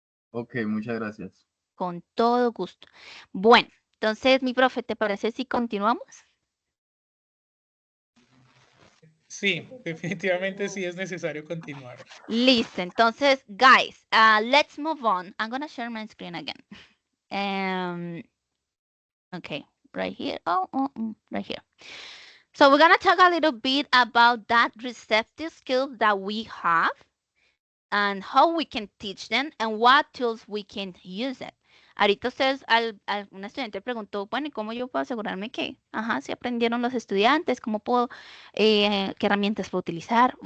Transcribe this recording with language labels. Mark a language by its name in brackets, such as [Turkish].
[Spanish] ok, muchas gracias. Con todo gusto. Bueno, entonces, mi profe, ¿te parece si continuamos? Sí, definitivamente sí es necesario continuar. Listo. Entonces, [English] guys, let's move on. I'm going to share my screen again. Okay, right here. Right here. So we're going to talk a little bit about that receptive skills that we have and how we can teach them and what tools we can use it. [Spanish] Ahorita ustedes, un estudiante preguntó, bueno, ¿y cómo yo puedo asegurarme que, si aprendieron los estudiantes, cómo puedo, qué herramientas puedo utilizar?